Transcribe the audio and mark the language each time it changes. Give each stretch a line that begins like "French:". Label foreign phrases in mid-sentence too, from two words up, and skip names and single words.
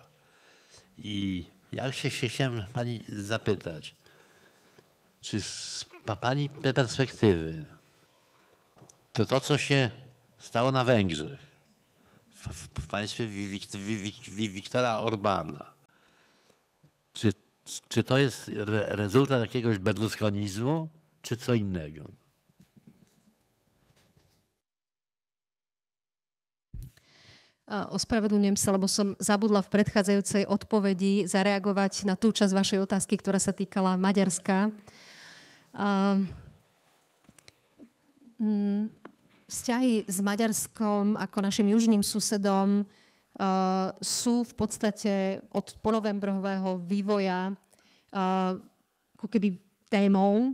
Polish: I ja się chciałem pani zapytać, czy z pani perspektywy to, co się stało na Węgrzech, w państwie Viktora Orbana, czy to jest rezultat jakiegoś berlusconizmu, czy co innego?
Slovak: Ospravedlňujem sa, lebo som zabudla v predchádzajúcej odpovedi zareagovať na tú časť vašej otázky, ktorá sa týkala Maďarska. Vzťahy s Maďarskom ako našim južným susedom sú v podstate od ponovembrového vývoja ako keby témou.